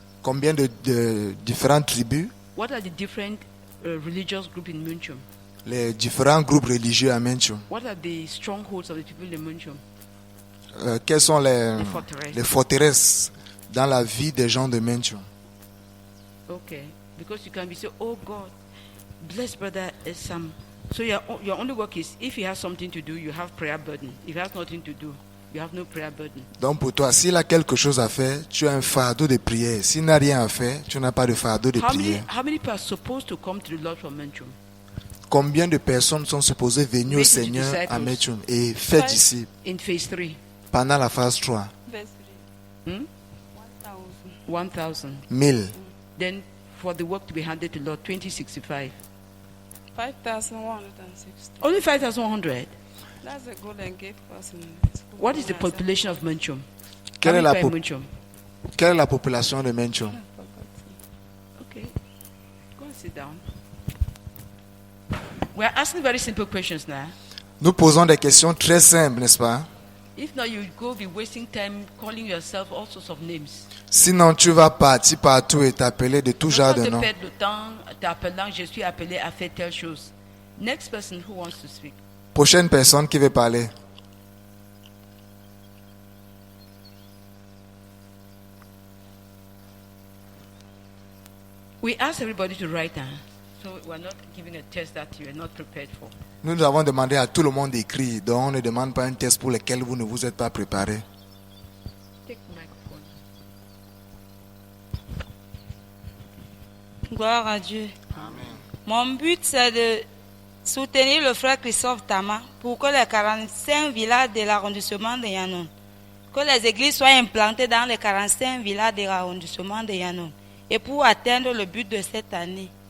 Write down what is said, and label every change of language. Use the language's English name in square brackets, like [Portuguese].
[French] Combien de différentes tribus? [English] What are the different religious groups in Minchum? [French] Les différents groupes religieux à Minchum. [English] What are the strongholds of the people in Minchum? [French] Quelles sont Les forteresses. les forteresses dans la vie des gens de Minchum? [English] Okay, because you can be say, oh God, bless brother Sam. So your only work is if he has something to do, you have prayer burden. If he has nothing to do, you have no prayer burden. [French] Donc pour toi, s'il a quelque chose à faire, tu as un fardeau de prière. S'il n'a rien à faire, tu n'as pas de fardeau de prière. [English] How many people are supposed to come to the Lord from Minchum? [French] Combien de personnes sont supposées venir au Seigneur à Minchum et faire disciples [English] in phase 3? [French] Pendant la phase 3. [English] Verse 3. 1,000. 1000. Then for the work to be handed to Lord, 2065. 5,160. Only 5,100. That's a golden gift person. What is the population of Minchum? [French] Quelle est la Minchum? Quelle est la population de Minchum? [English] Okay, go and sit down. We are asking very simple questions now. [French] Nous posons des questions très simples, n'est-ce pas? [English] If not, you go be wasting time calling yourself all sorts of names. [French] Sinon, tu vas partir partout et t'appeler de tout genre de Pas noms. te perdre le temps t'appelant, je suis appelé à faire telle chose. [English] Next person who wants to speak. [French] Prochaine personne qui veut parler. [English] We ask everybody to write down. So we're not giving a test that you are not prepared for. [French] Nous avons demandé à tout le monde d'écrire, donc on ne demande pas un test pour lequel vous ne vous êtes pas préparé. [English] Take the microphone. [French] Gloire à Dieu. Mon but, c'est de soutenir le frère Christophe Tama pour que les 45 villages de l'arrondissement de Yanon, que les églises soient implantées dans les 45 villages de l'arrondissement de Yanon, et pour atteindre le but de cette année.